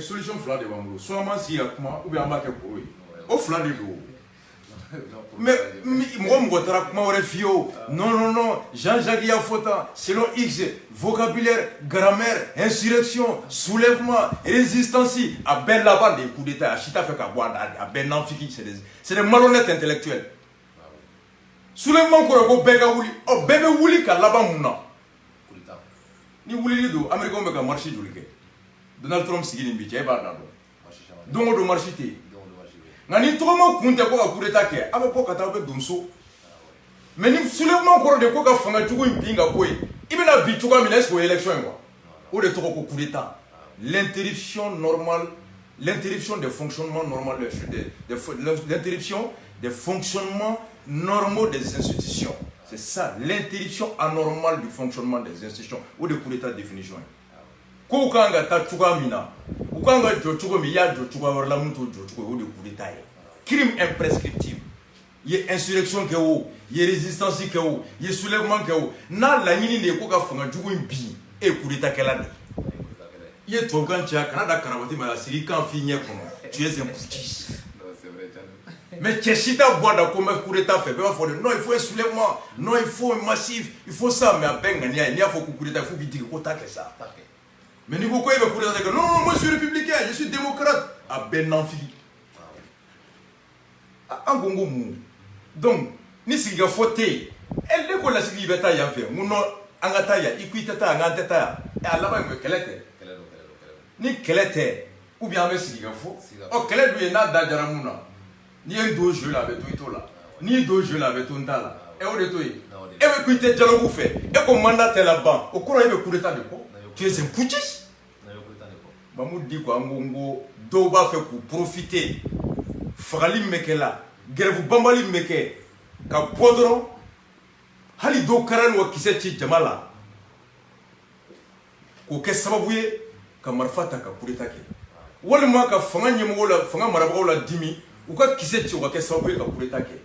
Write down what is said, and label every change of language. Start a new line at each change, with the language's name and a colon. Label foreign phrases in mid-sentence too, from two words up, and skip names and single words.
Bambara: solution fila de b'an bolo soit an b'an sigi ka kuma
French: ou bien
Bambara: an b'a kɛ koro ye o fila de don mais mɔgɔ taara kuma wɛrɛ f'i ye o non Jean-Jacques y'a fɔ tan selon X
French: vocabulaire grammaire insurrection soulèvement résistance
Bambara: a bɛɛ laban de ye
French: coup d'état
Bambara: a si t'a fɛ ka bɔ a bɛɛ nanfigi
French: c'est des malhonnêtes intellectuels soulèvement
Bambara: kɔrɔ ko bɛɛ ka wuli ɔ bɛɛ bɛ wuli ka laban mun na ni wulili don américains bɛ ka marche joli kɛ Donald Trump sigi nin bi cɛ e b'a da dɔn don o don marche tɛ yen nka ni tɔgɔma kun tɛ ko ka
French: coup d'état
Bambara: kɛ a bɛ bɔ ka taa a bɛ don so mais ni soulèvement kɔrɔ de ko ka fanga jugu in bin ka bɔ yen i bɛna bi cogoya min na
French: est ce que
Bambara: o ye élection ye quoi o de tɔgɔ ko
French: coup d'état l'interruption normale l'interruption des fonctionnements normaux l'interruption des fonctionnements normaux des institutions c'est ça l'interruption anormale du fonctionnement des institutions
Bambara: o de
French: coup d'état définition
Bambara: ye ko kan ka taa cogoya min na u kan ka jɔ cogo min i y'a jɔ cogoya wɛrɛ la mun t'o jɔ cogo ye o de
French: coup d'état
Bambara: ye
French: crime imprescriptible
Bambara: i ye insurrection kɛ o i ye résistance kɛ o i ye soulèvement kɛ o n'a laɲini de ye ko ka fanga jugu in bin e ye
French: coup d'état
Bambara: kɛla de i ye tubabukan caya kana da karabati ma la sigi i kan f'i ɲɛ kɔnɔ
French: tu es un putschiste mais
Bambara: cɛ si t'a bɔ a da ko n bɛ
French: coup d'état
Bambara: fɛ bɛɛ b'a fɔ de
French: non il faut un soulèvement non il faut un massif il faut ça
Bambara: mais a bɛɛ ŋaniya ye n'i y'a fɔ ko
French: coup d'état il faut
Bambara: k'i digi ko t'a kɛ sa mais ni ko ko e bɛ
French: coup d'état
Bambara: kɛ
French: non moi je suis républicain je suis démocrate
Bambara: a bɛɛ nanfigi an ko n ko mun donc ni sigikafɔ tɛ yen ne ko lasigi i bɛ taa yan fɛ mun nɔ an ka taa yan i ko i tɛ taa yan n k'an tɛ taa yan a laban ye mun ye kɛlɛ tɛ ni kɛlɛ tɛ
French: ou bien
Bambara: an bɛ sigikafɔ ɔ kɛlɛ dun ye n'a da jara mun na n'i ye n don jeu la a bɛ to i t'o la n'i y'i don jeu la a bɛ to n t'a la o de to yen e bɛ ko i tɛ dialogue fɛ e ko mandat tɛ laban o kɔrɔ e bɛ
French: coup d'état
Bambara: de kɔ
French: tu es un putschiste
Bambara: Mahmoud di ko an ko n ko dɔw b'a fɛ k'u profiter fagali min bɛ kɛ la gɛrɛfu banbali min bɛ kɛ ka bɔ dɔrɔn hali dɔw kɛra n'o kisɛ ci jama la k'o kɛ sababu ye ka marifa ta ka
French: coup d'état
Bambara: kɛ walima ka fanga ɲɛmɔgɔw la fanga marabagaw la dimi u ka kisɛ ci o ka kɛ sababu ye ka
French: coup d'état
Bambara: kɛ